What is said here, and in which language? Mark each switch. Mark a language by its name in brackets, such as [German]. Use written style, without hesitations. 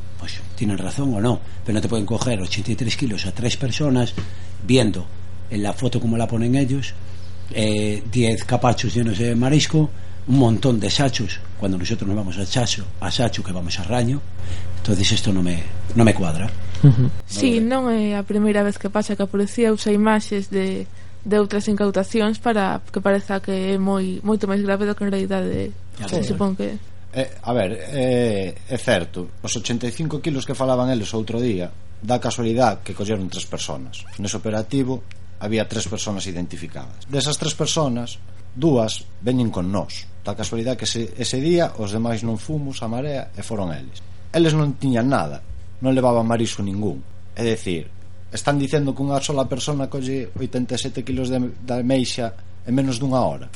[Spanish] Pues tienen razón o no, pero no te pueden coger 83 kilos a tres personas viendo en la foto como la ponen ellos, 10 capachos llenos de marisco, un montón de sachos, cuando nosotros nos vamos a sacho que vamos a raño. Entonces esto no me cuadra. [Galician] Sí, non é a primeira vez que pasa que a policía usa imaxes de outras incautacións para que pareza que é moito máis grave do que en realidad é. Se supón que é certo, os 85 kilos que falaban eles outro día, da casualidade que colleron tres personas. Nese operativo había tres personas identificadas. Desas tres personas, dúas veñen con nós. Da casualidade que ese día os demais non fomos a Marea e foron eles. Eles non tiñan nada, non levaban marisco ningún. É dicir, están dicendo que unha sola persona colle 87 kilos de ameixa en menos dunha hora.